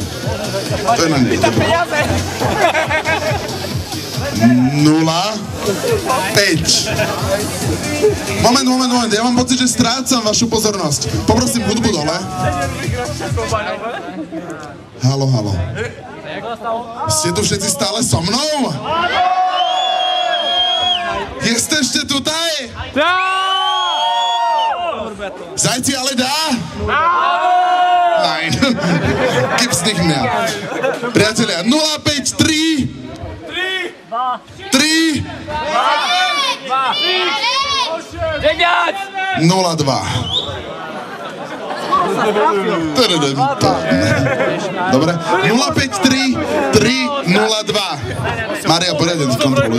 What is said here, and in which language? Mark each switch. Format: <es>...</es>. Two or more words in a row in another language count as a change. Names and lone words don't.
<sk>To je na nej, dobre. 0-5. Moment, ja mám pocit, že strácam vašu pozornosť. Poprosím hudbu dole. Haló. Ste tu všetci stále so mnou?</sk> <pl>Jesteście tutaj?</pl> <de>Seid ihr alle da? Nein. Gibt's nicht mehr.</de> <sk>Priatelia, 053 3 02 Dobre, 053 302 Mária, poriadne, kontroluj.</sk>